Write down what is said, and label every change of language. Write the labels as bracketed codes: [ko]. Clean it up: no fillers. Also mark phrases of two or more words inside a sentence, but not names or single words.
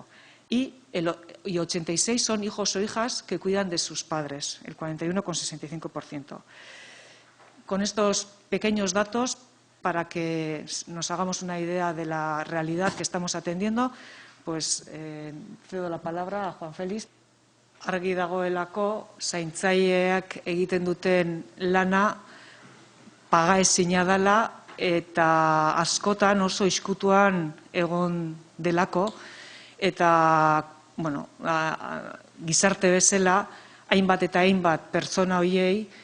[es] Y 86 son hijos o hijas que cuidan de sus padres, el 41,65%. Con estos pequeños datos, para que nos hagamos una idea de la realidad que estamos atendiendo, pues cedo la palabra a Juan Félix. [eu] Argi dagoelako, zaintzaileak egiten duten lana pagaezina dela eta askotan oso iskutuan egon delako, eta gizarte bezala hainbat eta hainbat pertsona horiei